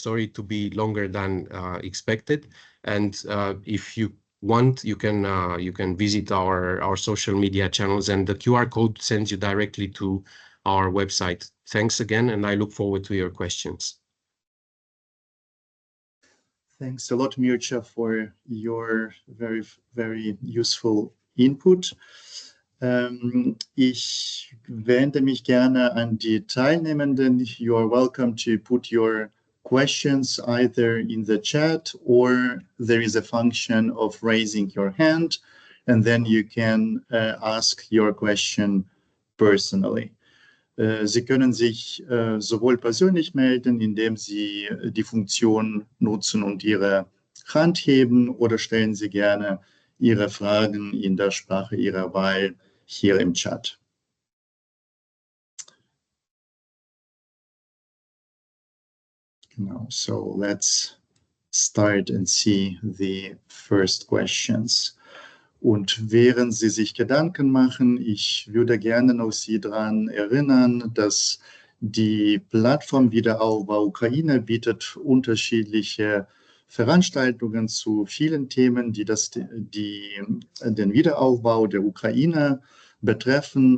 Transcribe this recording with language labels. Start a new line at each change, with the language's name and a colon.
English: Sorry to be longer than expected. And if you want, you can visit our social media channels, and the QR code sends you directly to our website. Thanks again, and I look forward to your questions. Thanks a lot, Mircea, for your very, very useful input.
German: Ich wende mich gerne an die Teilnehmenden.
English: You are welcome to put your questions either in the chat, or there is a function of raising your hand, and then you can ask your question personally.
German: Sie können sich sowohl persönlich melden, indem Sie die Funktion nutzen und Ihre Hand heben, oder stellen Sie gerne Ihre Fragen in der Sprache Ihrer Wahl hier im Chat. Genau,
English: so let's start and see the first questions.
German: Und während Sie sich Gedanken machen, ich würde gerne noch Sie daran erinnern, dass die Plattform Wiederaufbau Ukraine bietet unterschiedliche Veranstaltungen zu vielen Themen, die den Wiederaufbau der Ukraine betreffen.